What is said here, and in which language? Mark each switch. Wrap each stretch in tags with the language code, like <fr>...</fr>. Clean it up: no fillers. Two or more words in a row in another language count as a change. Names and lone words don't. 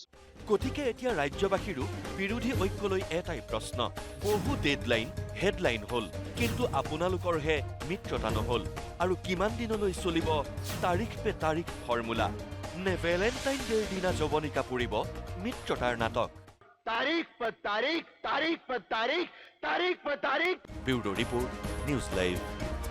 <as>গতিকে এতিয়া ৰাজ্যবাসীৰো বিৰোধী ঐক্যলৈ এটাই প্ৰশ্ন। বহু ডেডলাইন হেডলাইন হ'ল, কিন্তু আপোনালোকৰহে মিত্ৰতা নহ'ল। আৰু কিমান দিনলৈ চলিব</as> <hi>तारीख पे तारीख</hi> <as>ফৰ্মুলা? নে ভেলেণ্টাইন ডেৰ দিনা জৱনিকা পৰিব মিত্ৰতাৰ নাটক?</as> <hi>तारीख पर तारीख, तारीख पर तारीख, तारीख पर तारीख।</hi> <as>ব্যুৰো ৰিপৰ্ট, নিউজ লাইভ।</as>